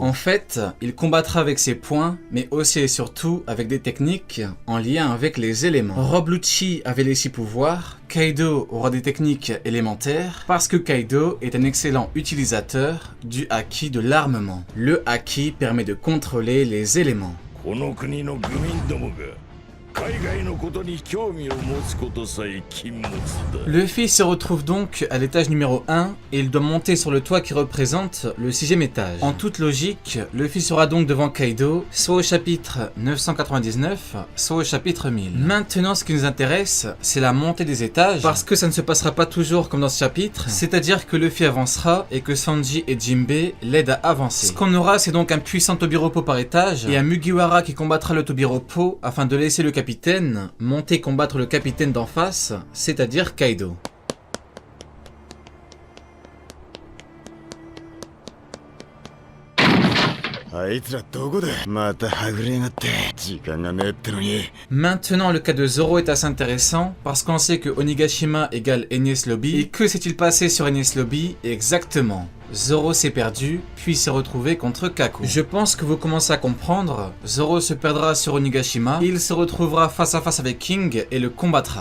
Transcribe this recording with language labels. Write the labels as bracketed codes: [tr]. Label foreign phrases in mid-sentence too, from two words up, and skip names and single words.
[fr] En fait, il combattra avec ses poings, mais aussi et surtout avec des techniques en lien avec les éléments. Rob Lucci avait les 6 pouvoirs, Kaido aura des techniques élémentaires, parce que Kaido est un excellent utilisateur du haki de l'armement. Le haki permet de contrôler les éléments. [ja] この国の愚民どもが海外のことに興味を持つことさえ禁物だ。 [fr] Luffy se retrouve donc à l'étage numéro 1 et il doit monter sur le toit qui représente le 6e étage. En toute logique, Luffy sera donc devant Kaido, soit au chapitre 999, soit au chapitre 1000. Maintenant, ce qui nous intéresse, c'est la montée des étages, parce que ça ne se passera pas toujours comme dans ce chapitre, c'est-à-dire que Luffy avancera et que Sanji et Jinbei l'aident à avancer. Ce qu'on aura, c'est donc un puissant Tobiropo par étage et un Mugiwara qui combattra le Tobiropo afin de laisser le capitaine monter combattre le capitaine d'en face, c'est-à-dire Kaido. [ja] あいつらどこだまたはぐれやがって時間がねえってのに [fr] Maintenant, le cas de Zoro est assez intéressant parce qu'on sait que Onigashima égale Enies Lobby. Et que s'est-il passé sur Enies Lobby exactement? Zoro s'est perdu, puis s'est retrouvé contre Kaku. Je pense que vous commencez à comprendre. Zoro se perdra sur Onigashima, il se retrouvera face à face avec King et le combattra.